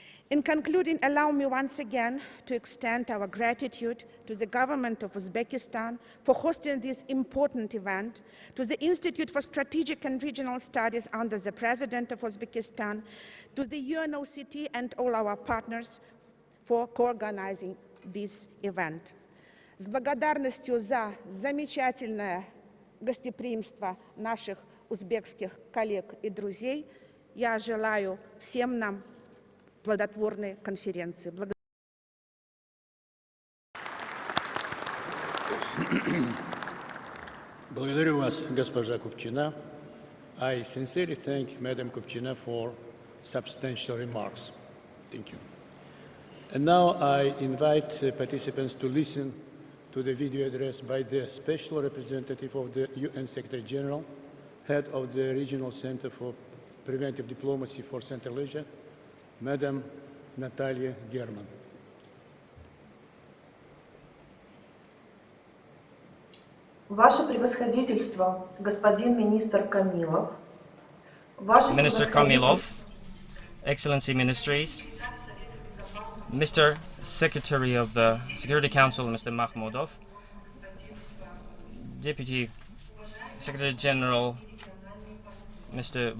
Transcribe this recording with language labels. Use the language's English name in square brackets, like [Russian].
[English] In concluding, allow me once again to extend our gratitude to the government of Uzbekistan for hosting this important event, to the Institute for Strategic and Regional Studies under the President of Uzbekistan, to the UNOCT and all our partners for co-organizing this event. [Russian] С благодарностью за замечательное гостеприимство наших узбекских коллег и друзей я желаю всем нам плодотворной конференции. Благодарю вас, госпожа Kupchina. [English] I sincerely thank Madam Kupchina for substantial remarks. Thank you. And now I invite participants to listen to the video address by the Special Representative of the UN Secretary General, Head of the Regional Center for Preventive Diplomacy for Central Asia, Madam Natalia German. [Russian] Ваше превосходительство, господин министр Камилов. [English] Minister Kamilov, Excellency Ministries, Mr. Secretary of the Security Council, Mr. Mahmoudov, Deputy Secretary General, Mr.